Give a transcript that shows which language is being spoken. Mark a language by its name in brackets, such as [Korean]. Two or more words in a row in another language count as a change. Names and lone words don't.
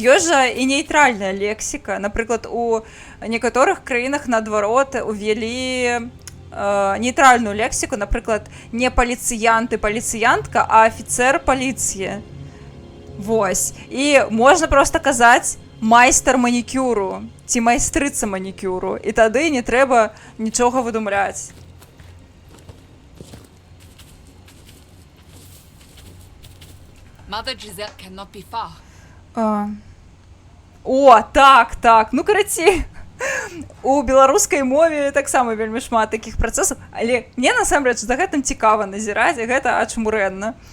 [Belarusian] Ёсць жа і нейтральная лексіка. Напрыклад, у некаторых краінах, наадварот, увялі нейтральную лексіку. Напрыклад, не паліцыянт і паліцыянтка, а афіцэр паліцыі. Вось. І можна проста казаць майстар манікюру ці майстрыца манікюру. І тады не трэба нічога выдумляць. [English] Mother Giselle cannot be far. [Belarusian] О, так. Ну, карацей, у беларускай мове таксама вельмі шмат такіх працэсаў, але мне, насамрэч, за гэтым цікава назіраць, гэта ачмурэнна.